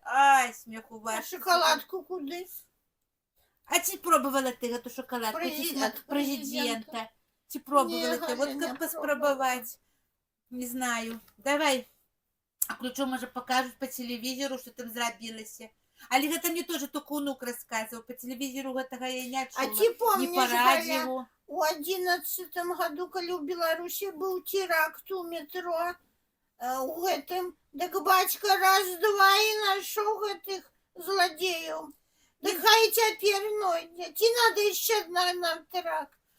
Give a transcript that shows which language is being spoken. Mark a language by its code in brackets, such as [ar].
[be] Ай, смеху ваш. А шоколадку куды? А ці пробавала ты гэту шоколадку? Прэзідэнта. Ці пробавала ты? Вот каб паспрабаваць. Не знаю. Давай. А ключу, можа, покажуць по телевізору, што там зрабілася. [ru] Але гэта мне тоже только унук рассказывал. [be] По телевизору гэтага я не чула. [ru] А ты помнишь, не по радио. [be] У 11-м году, калі ў Беларусі быў теракт у метро, у гэтым, так бацька раз-два і нашоў гэтых злодеяў. Так хай цяпер нойдзе. Ці надо яшчэ нам теракт?